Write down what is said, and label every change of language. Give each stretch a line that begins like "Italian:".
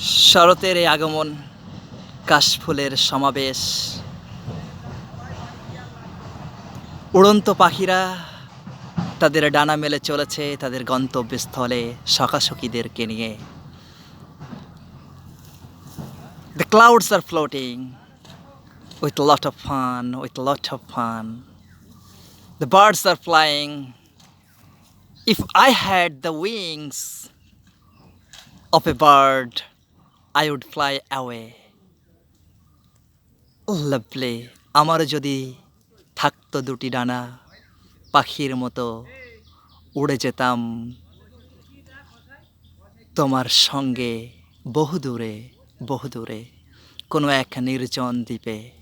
Bangla: শরতের এই আগমন, কাশফুলের সমাবেশ, উড়ন্ত পাখিরা তাদের ডানা মেলে চলেছে তাদের গন্তব্যস্থলে সখাসখীদেরকে নিয়ে।
English: The clouds are floating with a lot of fun, with a lot of fun. The birds are flying. If I had the wings of a bird, I would fly away. Lovely.
Bangla: আমার যদি থাকতো দুটি ডানা, পাখির মতো উড়ে যেতাম তোমার সঙ্গে বহুদূরে, বহুদূরে কোনো এক নির্জন দ্বীপে।